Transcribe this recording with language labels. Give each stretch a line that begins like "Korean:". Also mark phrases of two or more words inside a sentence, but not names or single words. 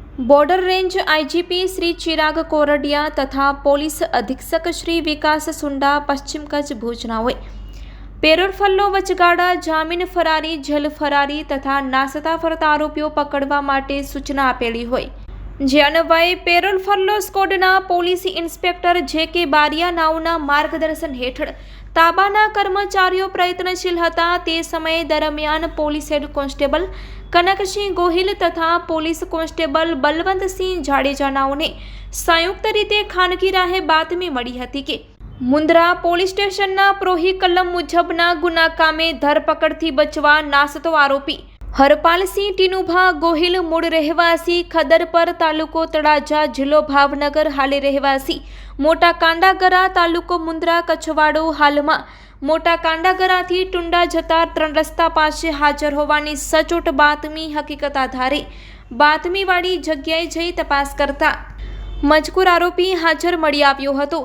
Gujarati: બોર્ડર રેન્જ આઈજીપી શ્રી ચિરાગ કોરડિયા તથા પોલીસ અધિક્ષક શ્રી વિકાસ સુંડા પશ્ચિમ કચ્છ ભુજના હોય પેરોલ ફર્લો વચગાળા જામીન ફરારી જેલ ફરારી તથા નાસતા ફરતા આરોપીઓ પકડવા માટે સૂચના આપેલી હોય જે અન્વયે પેરોલ ફર્લો સ્ક્વોડના પોલીસ ઇન્સ્પેક્ટર જે.કે. બારિયા નામના માર્ગદર્શન હેઠળ તાબાના કર્મચારીઓ પ્રયત્નશીલ હતા। તે સમય દરમિયાન પોલીસ હેડ કોન્સ્ટેબલ કનકસિંહ ગોહિલ તથા પોલીસ કોન્સ્ટેબલ બળવંતસિંહ જાડેજા નામને સંયુક્ત રીતે ખાનગી રાહે બાતમી मળી હતી કે મુન્દ્રા પોલીસ સ્ટેશનના પ્રોહી કલમ મુજબના ગુના કામે ધરપકડથી બચવા નાસતો આરોપી હરપાલસિંહ ટીનુભા ગોહિલ મૂળ રહેવાસી ખદરપર તાલુકો તળાજા જિલ્લો ભાવનગર હાલે રહેવાસી મોટા કાંડાગરા તાલુકો મુન્દ્રા કચ્છવાડો હાલમાં મોટા કાંડાગરાથી ટુંડા જતા 3 રસ્તા પાસે હાજર હોવાની સચોટ બાતમી હકીકત આધારે બાતમીવાળી જગ્યાએ જઈ તપાસ કરતા મજકૂર આરોપી હાજર મળી આવ્યો હતો।